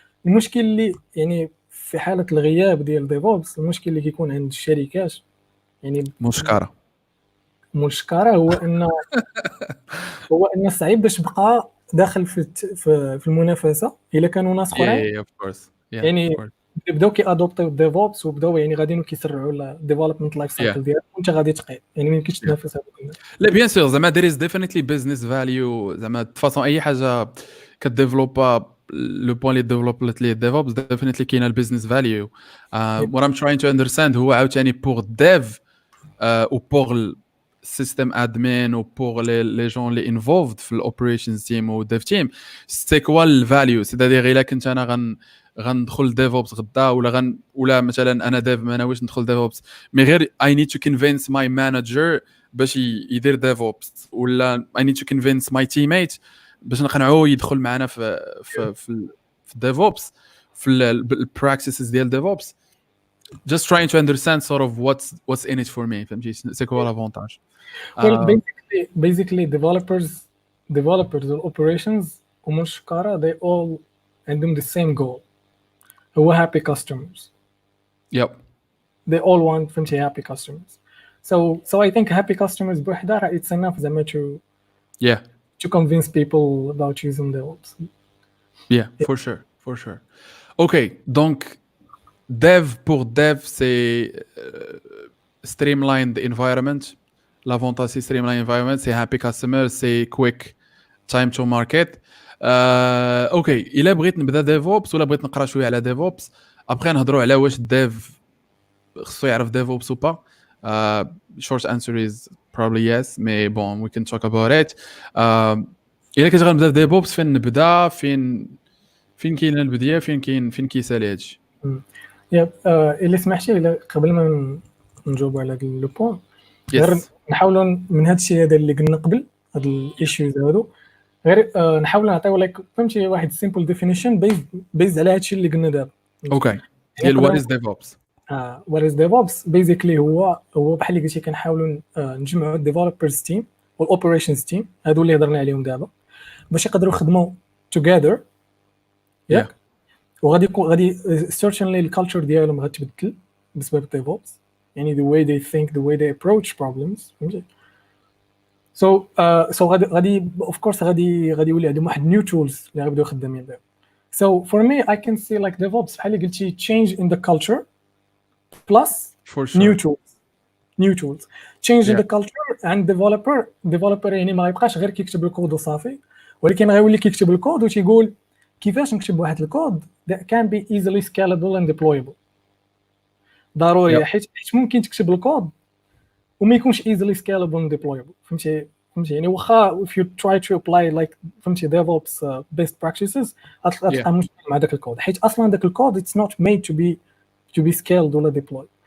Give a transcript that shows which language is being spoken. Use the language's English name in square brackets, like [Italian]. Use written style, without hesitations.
[Arabic] المشكل اللي يعني في حاله الغياب ديال ديفوبس المشكل اللي كيكون عند الشركات يعني مشكره هو ان صعيب باش بقى داخل في المنافسه الا كانوا ناس اخرين يعني بداو كيادوبتيو ديفوبس وبداو يعني غاديين كيسرعوا الديفلوبمنت لايف سايكل ديالهم وانت غادي تقيد يعني ما يمكنش تنافس هذوك الناس. لا بيان سور زعما [English] there is definitely business value [Arabic] زعما فاصون اي حاجه كديفلوبا لو بوين اللي ديفلوبلت ليه ديفوبس [English] definitely [Arabic] كاينه البيزنس فاليو. [English] what I'm trying to understand [Arabic] هو عاوتاني بور ديف و بور [English] system admin [French] ou pour les gens les [English] involved في operations team [French] ou [English] dev team [French] c'est quoi le value c'est-à-dire [Arabic] الا كنت انا غندخل DevOps غدا ولا مثلا انا dev ما ناويش ندخل DevOps مي غير [English] I need to convince my manager [Arabic] باش يدير DevOps ولا [English] I need to convince my teammate [Arabic] باش نقنعوه يدخل معنا في DevOps في ال practices ديال DevOps. [English] Just trying to understand sort of what's in it for me. [French] C'est quoi l'avantage? [English] Well, basically developers or operations [Arabic] ومشكرة [English] they all [Arabic] عندهم [English] the same goal. [Arabic] هو [English] happy customers. Yep. They all want [Arabic] فهمتي [English] happy customers. So I think happy customers [Arabic] بوحدها [English] it's enough [Arabic] زعما [English] to convince people about using DevOps. Yeah, for sure. [French] Okay, donc Dev pour Dev, c'est streamlined environment. L'avantage c'est streamlined environment, c'est happy customer, c'est quick time to market. [Arabic] اوكي الا بغيت نبدا ديفوبس ولا بغيت نقرا شويه على ديفوبس ابخي نهضروا على واش الديف خصو يعرف ديفوبس او با. [English] short answer is probably yes [French] mais bon [English] we can talk about it. [Arabic] الا كنت غنبدا ديفوبس فين نبدا فين كاين البدايه فين كيسالي هادشي. اللي سمحتي الا قبل ما نجاوب على هذا لو بوين غير نحاولوا من هذا الشيء هذا اللي قلنا قبل هاد الايشوز هادو غير نحاول نعطيو لك فهمتي واحد سيمبل ديفينيشن بيز على هذا الشيء اللي قلنا دابا. [English] Okay ديال what is DevOps. [Arabic] وات از ديفوبس بيزيكلي هو بحال اللي قلتي كنحاولوا نجمعوا الديفلوبرز تيم والاوبريشنز تيم هادو اللي هضرنا عليهم دابا باش يقدروا يخدموا توغادر ياك وغادي سيرتينلي الكالتشر ديالهم غتبدل بسبب الديفوبس يعني [English] the way they think the way they approach problems [Arabic] فهمتي. so غادي [English] of course [Arabic] غادي يولي عندهم واحد [English] new tools [Arabic] اللي غيبداو خدامين بهم. [English] so for me I can see like DevOps [Arabic] بحال اللي قلتي [English] change in the culture plus new tools change in the culture and developer [Arabic] يعني ما يبقاش غير كيكتب الكود وصافي ولكن غيولي كيكتب الكود وتيقول كيفاش نكتب واحد الكود [English] that can be easily scalable and deployable. [Arabic] ضروري حيت ممكن تكتب الكود وما يكونش [English] easily scalable and deployable [Arabic] فهمتي يعني واخا [English] if you try to apply like [Arabic] فهمتي [English] DevOps best practices [Arabic] غتلقى مشكل مع داك الكود حيت اصلا داك الكود [English] it's not made to be scaled [Arabic] ولا deployed.